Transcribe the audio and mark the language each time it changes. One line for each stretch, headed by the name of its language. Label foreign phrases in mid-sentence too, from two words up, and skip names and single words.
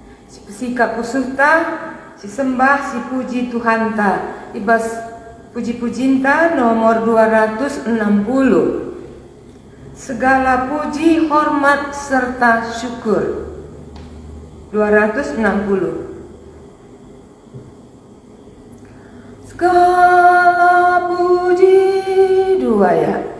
Batak Karo: si kapusuta, si sembah, si puji Tuhan ta. Ibas puji-pujinta nomor 260.
Indonesian: Segala puji, hormat, serta syukur. 260. Segala puji, dua ya.